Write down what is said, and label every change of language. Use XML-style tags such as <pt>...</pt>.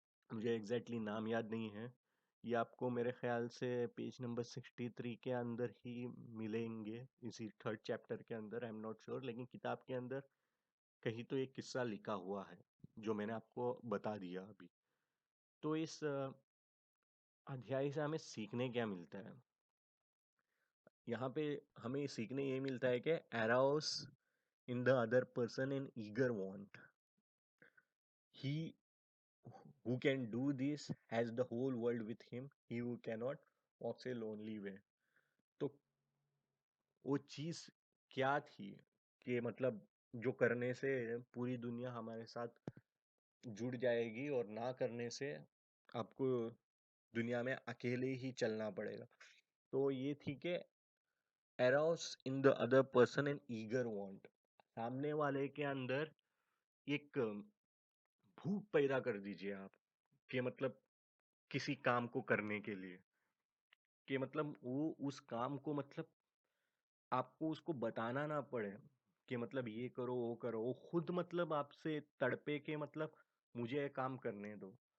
<hi>मुझे एग्जैक्टली नाम याद नहीं है। ये आपको मेरे ख्याल से पेज नंबर 63 के अंदर ही मिलेंगे, इसी थर्ड चैप्टर के अंदर, आई एम नॉट श्योर, लेकिन किताब के अंदर कहीं तो एक किस्सा लिखा हुआ है जो मैंने आपको बता दिया अभी। तो इस अध्याय से हमें सीखने क्या मिलता है? यहाँ पे हमें सीखने ये मिलता है कि</hi> <en>Eros in the other person an eager want, he who can do this has the whole world with him, he who cannot walks a lonely way।</en> <hi>तो वो चीज क्या थी कि मतलब जो करने से पूरी दुनिया हमारे साथ जुड़ जाएगी और ना करने से आपको दुनिया में अकेले ही चलना पड़ेगा। तो ये थी कि</hi> <en>arouse in the other person an eager want,</en> <hi>सामने वाले के अंदर एक भूख पैदा कर दीजिए आप, कि मतलब किसी काम को करने के लिए, कि मतलब वो उस काम को मतलब आपको उसको बताना ना पड़े कि मतलब ये करो वो करो, वो खुद मतलब आपसे तड़पे के मतलब मुझे ये काम करने दो।</hi>